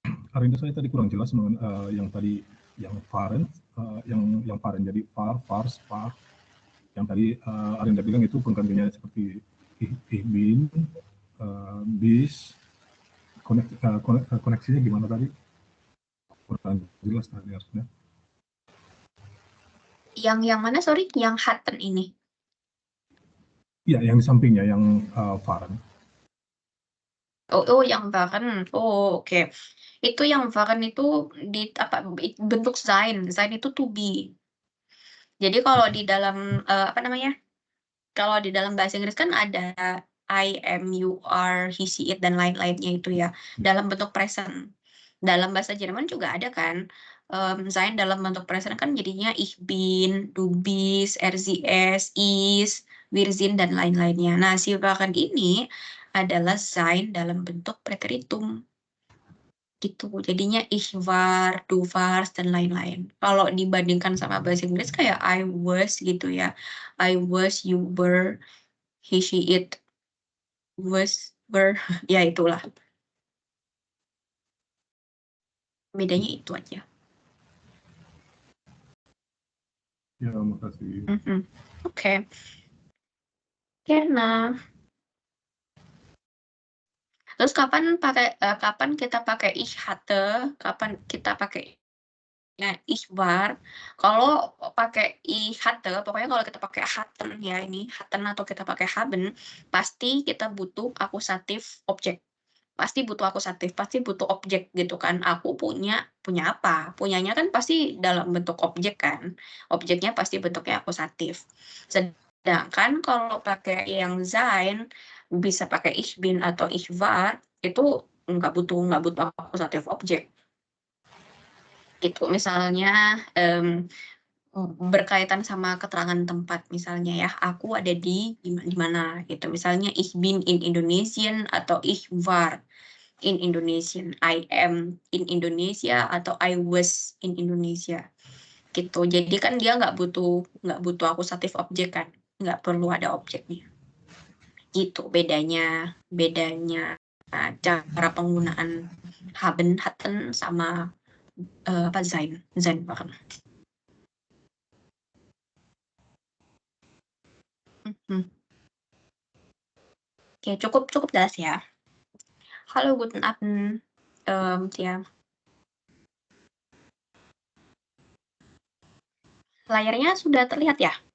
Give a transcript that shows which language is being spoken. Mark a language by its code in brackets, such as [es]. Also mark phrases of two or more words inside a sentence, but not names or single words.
[id] Arinda, saya tadi kurang jelas yang tadi yang Faren, yang Faren jadi far, spar. Yang tadi Arinda bilang itu penggantinya seperti [de] ich bin, [id] bis, koneksinya gimana tadi? Kurang jelas tadi harusnya. Yang mana, sorry? Yang hatten ini? Iya, yang di sampingnya, yang Faren. Oh, yang waren. Oh, oke. Itu yang waren itu bentuk sein. Sein itu [en] to be. [id] Jadi kalau di dalam kalau di dalam bahasa Inggris kan ada [en] I, am, you, are, he, she, it, [id] dan lain-lainnya itu ya, dalam bentuk present. Dalam bahasa Jerman juga ada kan, sein dalam bentuk present kan jadinya [de] ich bin, du bist, sie, es, is, wir sind, [id] dan lain-lainnya. Nah, si waren ini adalah sein dalam bentuk preteritum. Gitu. Jadinya [de] ich war, du warst, [id] dan lain-lain. Kalau dibandingkan sama bahasa Inggris kayak [en] I was [id] gitu ya. [en] I was, you were, he, she, it, was, were, [id] ya itulah. Bedanya itu aja. Ya, makasih. Oke. Oke, nah. Terus kapan kita pakai [de] ich hatte, [id] kapan kita pakai [de] ich war. [id] Kalau pakai [de] ich hatte, [id] pokoknya kalau kita pakai hatten ya ini, hatten atau kita pakai haben, pasti kita butuh akusatif objek. Pasti butuh akusatif, pasti butuh objek gitu kan. Aku punya apa? Punyanya kan pasti dalam bentuk objek kan. Objeknya pasti bentuknya akusatif. Sedangkan kalau pakai yang sein, bisa pakai [de] ich bin [id] atau [de] ich war, [id] itu nggak butuh akusatif objek. Gitu, misalnya berkaitan sama keterangan tempat, misalnya ya, aku ada di mana gitu. Misalnya [de] ich bin in Indonesian [id] atau [de] ich war in Indonesian, [en] I am in Indonesia [id] atau [en] I was in Indonesia [id] gitu. Jadi kan dia nggak butuh akusatif objek kan, nggak perlu ada objeknya. Gitu bedanya cara penggunaan haben, hatten sama sein bahkan. Oke, cukup jelas ya. Halo, [de] guten Abend, [id] Tia. Layarnya sudah terlihat ya?